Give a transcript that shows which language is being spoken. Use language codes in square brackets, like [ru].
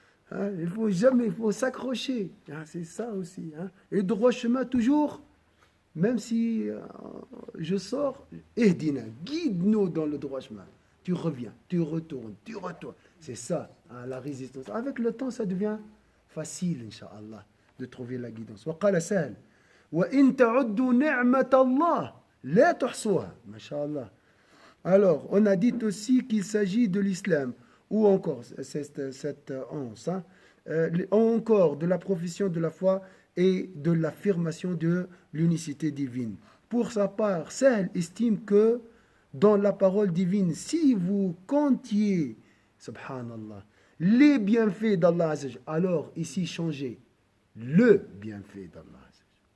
[fr] Hein, il faut s'accrocher. Hein, c'est ça aussi. Hein. Et le droit chemin, toujours, même si je sors, Ehdina, guide-nous dans le droit chemin. Tu reviens, tu retournes. C'est ça, hein, la résistance. Avec le temps, ça devient facile, Inch'Allah, de trouver la guidance. [ar] وقال سهل وإن تعدوا نعمة الله لا تحصوها. Masha'Allah. [fr] Alors, on a dit aussi qu'il s'agit de l'islam, ou encore, cette once, hein, encore de la profession de la foi et de l'affirmation de l'unicité divine. Pour sa part, Sahl estime que dans la parole divine, si vous comptiez, subhanallah, les bienfaits d'Allah Azzawajal, alors ici changez le bienfait d'Allah Azzawajal.